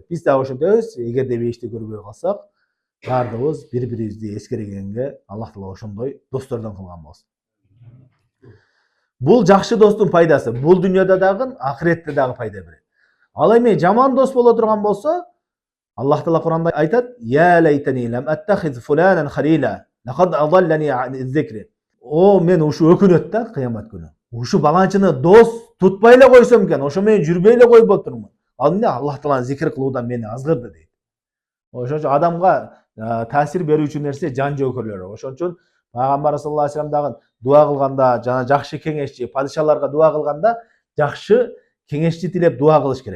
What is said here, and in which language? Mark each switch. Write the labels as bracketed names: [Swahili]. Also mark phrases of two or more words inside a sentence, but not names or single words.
[Kyrgyz] Биз дагы ошентебиз, эгерде бейиште көрбөй калсак, баардыгыбыз бири-бирибизди эскергенге Аллах Таала ошондой достордон кылган болсун. Бул жакшы достун пайдасы, бул дүйнөдө дагы, ахиретте дагы пайда берет. Ал эми жаман дос боло турган болсо, Аллах Таала Куранда айтат: [Arabic] "يا ليتني لم أتخذ فلانا خليلا لقد أضلني عن الذكر." [Kyrgyz] О, мен ушу өкүнөт да кыямат күнү. Ушу баланчыны дос тутпай эле койсом экен, ошо менен жүрбөй эле койуп отурмун. Ал эмне? Аллах Тааланы зикир кылуудан мени азгырды дейт. Ошон үчүн адамга таасир берүүчү нерсе жан жөөкөрлөрү. Ошон үчүн Пайгамбар [Arabic] صلى الله عليه وسلم [Kyrgyz] дагы дуа кылганда, жана жакшы кеңешчи, падышаларга дуа кылганда жакшы кеңешчи тилеп дуа кылыш керек.